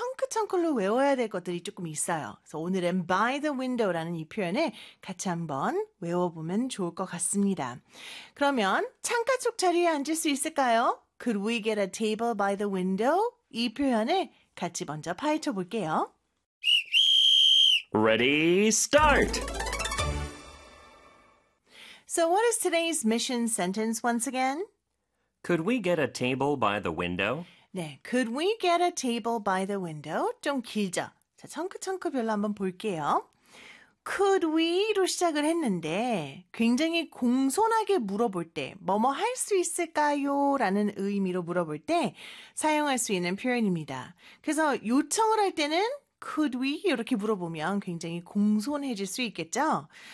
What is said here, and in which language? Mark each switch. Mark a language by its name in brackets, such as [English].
[Korean] 확장컬로 외워야 될 것들이 조금 있어요. 그래서 오늘은 [English] by the window [Korean] 라는 이 표현을 같이 한번 외워보면 좋을 것 같습니다. 그러면 창가 쪽 자리에 앉을 수 있을까요? [English] Could we get a table by the window? [Korean] 이 표현을 같이 먼저 파헤쳐 볼게요. [English] Ready, start! So what is today's mission sentence once again? Could we get a table by the window? 네, could we get a table by the window? [Korean] 좀 길죠? 자, 청크청크별로 한번 볼게요. [English] Could we [Korean] 로 시작을 했는데 굉장히 공손하게 물어볼 때 뭐뭐 할수 있을까요? 라는 의미로 물어볼 때 사용할 수 있는 표현입니다. 그래서 요청을 할 때는 [English] could we [Korean] 이렇게 물어보면 굉장히 공손해질 수 있겠죠?